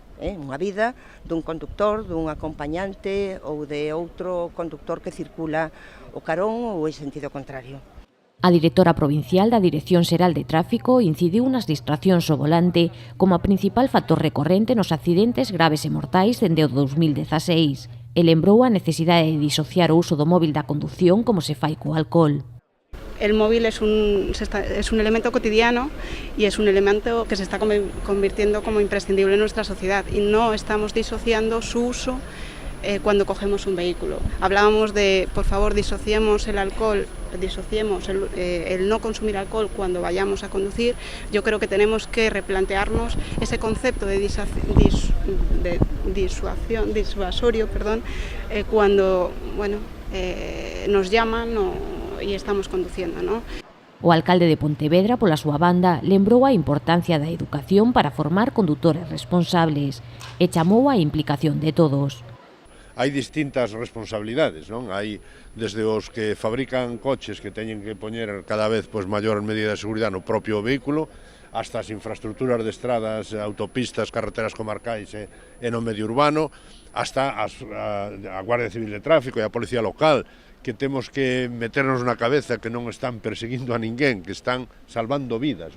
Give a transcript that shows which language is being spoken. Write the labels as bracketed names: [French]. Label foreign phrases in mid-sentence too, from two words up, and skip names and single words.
[Galician] Unha vida dun conductor, dun acompañante ou de outro conductor que circula o carón ou en sentido contrario. A directora provincial da Dirección Xeral de Tráfico incidiu nas distraccións ao volante como a principal factor recorrente nos accidentes graves e mortais dende o 2016 e lembrou a necesidade de disociar o uso do móvil da condución como se fai co alcohol. [Spanish] El móvil es un elemento cotidiano y es un elemento que se está convirtiendo como imprescindible en nuestra sociedad y no estamos disociando su uso cuando cogemos un vehículo. Hablábamos de, por favor, disociemos el alcohol, disociemos el no consumir alcohol cuando vayamos a conducir. Yo creo que tenemos que replantearnos ese concepto de disuasorio, cuando nos llaman e estamos conduciendo, ¿no? [Galician] O alcalde de Pontevedra, pola súa banda, lembrou a importancia da educación para formar condutores responsables e chamou a implicación de todos. Hai distintas responsabilidades, non? Hai desde os que fabrican coches que teñen que poñer cada vez maior medida de seguridade no propio vehículo, hasta as infraestructuras de estradas, autopistas, carreteras comarcais e no medio urbano, hasta a Guardia Civil de Tráfico e a Policía Local, que temos que meternos na cabeza que non están perseguindo a ninguén, que están salvando vidas, non?